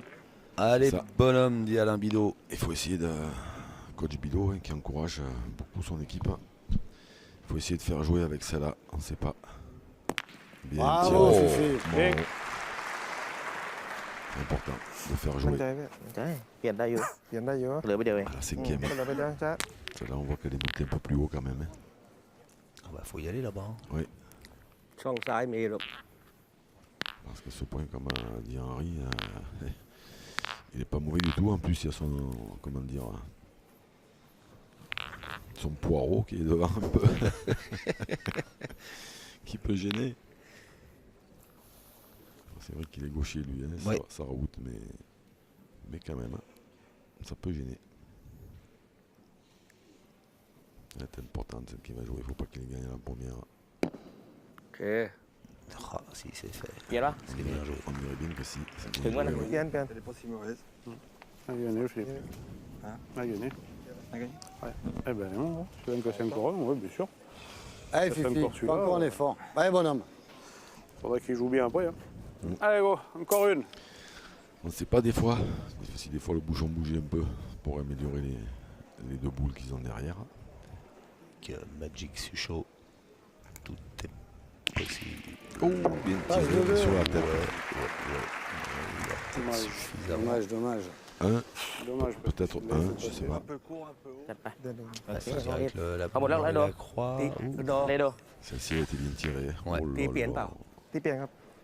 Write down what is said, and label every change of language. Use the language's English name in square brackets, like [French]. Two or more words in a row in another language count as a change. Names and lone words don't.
[French] Allez, Ça. bonhomme, dit Alain Bidot. Il faut essayer de. Coach Bidot, hein, qui encourage beaucoup son équipe. Il faut essayer de faire jouer avec celle-là, on ne sait pas. Bien Bravo, tiré. Fifi. Bravo. C'est important de faire [Thai] มั่น [French] jouer. [Thai] ใจไหม ใช่เปลี่ยนได้อยู่ เปลี่ยนได้เยอะ เหลือไปเดียวเอง [French] À la cinquième, [Thai] ก็เลยไปเดี๋ยวจ้า [French] celle-là, on voit qu'elle est montée un peu plus haut quand même. Hein. Ah bah, faut y aller là-bas. hein. [Thai] ช่องซ้ายมีหรอก [French] Parce que ce point, comme a dit Henri, il n'est pas mauvais du tout. En plus, il y a son, comment dire, son poireau qui est devant un peu, qui peut gêner. C'est vrai qu'il est gaucher lui, hein, Ouais. ça route, mais quand même, hein, ça peut gêner. Elle est importante celle qui va jouer, il ne faut pas qu'il gagne la première. [Thai] โอเค [French] Ah, si, c'est fait. [Thai] เปลี่ยนปะ [French] C'est bien joué. On dirait bien que si. c'est bien C'est moi, joué, la ouais. [Thai] เปลี่ยนเปลี่ยน [French] Elle est pas si mauvaise. Allez, gagné, Philippe. Hein Allez, gagné. On a gagné. Eh ben non, tu vas me casser encore un, oui, bien sûr. Allez, Ça fait Fifi. encore Fais celui-là, encore un ouais. effort. Allez, bonhomme. Faudrait qu'il joue bien après. Hein. Allez, go, encore une. On ne sait pas des fois, si des fois le bouchon bougeait un peu pour améliorer les deux boules qu'ils ont derrière. avec Magic Sucho. Tout est possible. Oh, bien tiré sur la tête. La tête Dommage, suffisamment. dommage. Un, Dommage. peut-être un, je sais Un pas. peu court, un peu haut. [Thai] จัดไป [French] Ouais, c'est avec la Ah, bon, là, boule là, et là. la croix. [Thai] ตี [French] Ouh. [Thai] ดอ เลโด [French] Celle-ci a été bien tirée. Ouais. Oh là [Thai] ตีเปลี่ยน [French] là. [Thai] เปล่า ที่เปลี่ยนครับ